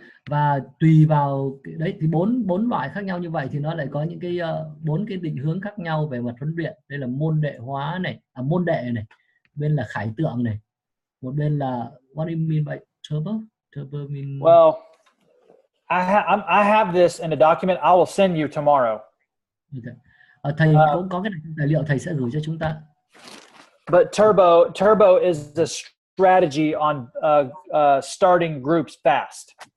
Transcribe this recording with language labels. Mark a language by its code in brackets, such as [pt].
[vi] Và tùy vào đấy thì bốn loại khác nhau như vậy thì nó lại có những cái 4 cái định hướng khác nhau về mặt huấn luyện. Đây là môn đệ hóa này, môn đệ này, bên là khải tượng này, một bên là [en] what do you mean by turbo? Turbo mean Well, I have this in a document. I will send you tomorrow. okay. [vi] Thầy cũng có cái này trong tài liệu, thầy sẽ gửi cho chúng ta. [en] But turbo is a strategy on starting groups fast.